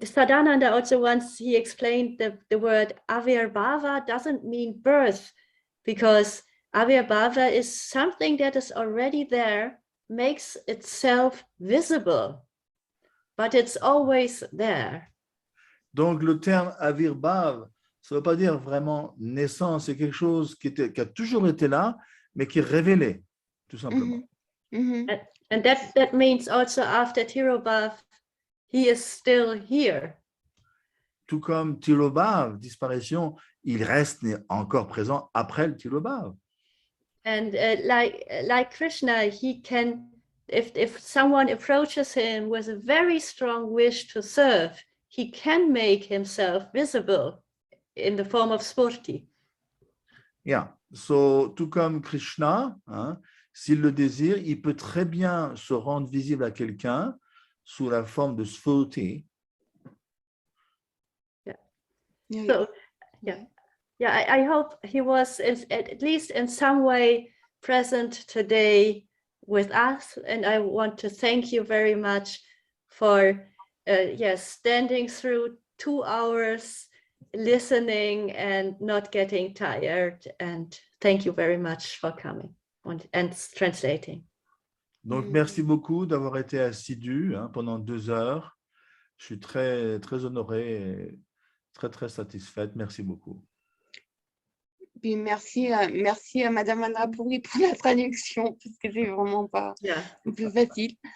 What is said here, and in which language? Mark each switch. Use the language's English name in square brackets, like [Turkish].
[English] Sadananda also once he explained the word Avirbhava doesn't mean birth, because Avirbhava is something that is already there, makes itself visible, but it's always there. [French] Donc, le terme Avirbhav, ça ne veut pas dire vraiment naissance, c'est quelque chose qui a toujours été là, mais qui est révélé, tout simplement. Mhm. [English] And that means also after Tirobhav, he is still here. [French] Tout comme Tirobhav, disparition, il reste encore présent après le Tirobhav. [English] And like Krishna, he can, if someone approaches him with a very strong wish to serve, he can make himself visible in the form of spurti. Yeah. [French] So, tout comme Krishna, s'il le désire, il peut très bien se rendre visible à quelqu'un sous la forme de spurti. [English] Yeah. So, yeah, I hope he was at least in some way present today with us, and I want to thank you very much for standing through 2 hours listening and not getting tired, and thank you very much for coming and translating. [French] Donc, merci beaucoup d'avoir été assidu pendant 2 heures. Je suis très, très honoré et très, très satisfaite. Merci beaucoup. Puis merci à Madhavendra Puri pour la traduction, parce que c'est vraiment pas plus facile.